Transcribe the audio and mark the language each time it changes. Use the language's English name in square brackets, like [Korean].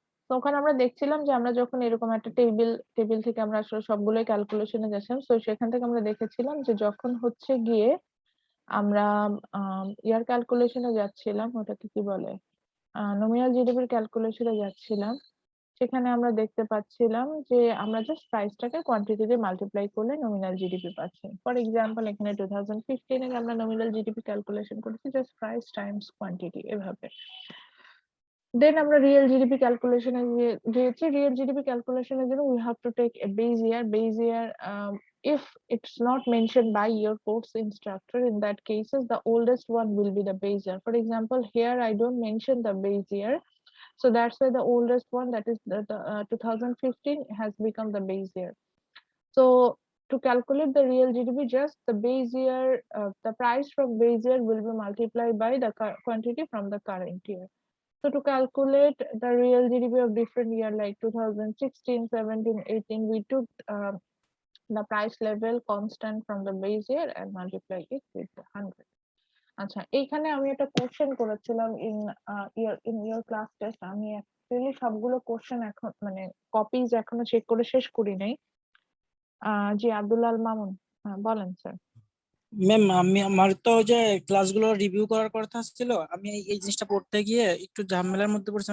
[Bangla] তো ওখানে আমরা দেখছিলাম যে আমরা যখন এরকম একটা টেবিল থেকে আমরা আসলে সবগুলোই ক্যালকুলেশনে যাচ্ছিলাম, তো সেখান থেকে আমরা দেখেছিলাম যে যখন হচ্ছে গিয়ে আমরা ইয়ার ক্যালকুলেশনে যাচ্ছিলাম, ওটাকে কি বলে, নমিনাল জিডিপির ক্যালকুলেশনে যাচ্ছিলাম, সেখানে আমরা দেখতে পাচ্ছিলাম যে আমরা জাস্ট প্রাইসটাকে কোয়ান্টিটি দিয়ে মাল্টিপ্লাই করলে নমিনাল জিডিপি পাচ্ছি। ফর এক্সাম্পল এখানে 2015 এ আমরা নমিনাল জিডিপি ক্যালকুলেশন করেছি জাস্ট প্রাইস টাইমস কোয়ান্টিটি এভাবে। [English] Then আমরা real GDP calculation দিয়েছি। real GDP calculation এর জন্য we have to take a base year. Base year, if it's not mentioned by your course instructor, in that cases the oldest one will be the base year. For example, here I don't mention the base year, so that's why the oldest one, that is the 2015, has become the base year. So to calculate the real GDP, just the base year, the price from base year will be multiplied by the quantity from the current year. So to calculate the real GDP of different year like 2016, 17, 18, we took the price level constant from the base year and multiply it with 100. [Bangla] আচ্ছা, এইখানে আমি একটা question করেছিলাম [English] in your class test. [Bangla] আমি actually সবগুলো question এখন মানে copies এখনো চেক করে শেষ করি নাই। জি আব্দুল্লাহ আল মামুন, বলেন স্যার। ম্যাম, আমার তো যে ক্লাসগুলো রিভিউ করার কথা ছিল, আমি এই জিনিসটা পড়তে গিয়ে একটু ঝামেলার মধ্যে পড়ছি।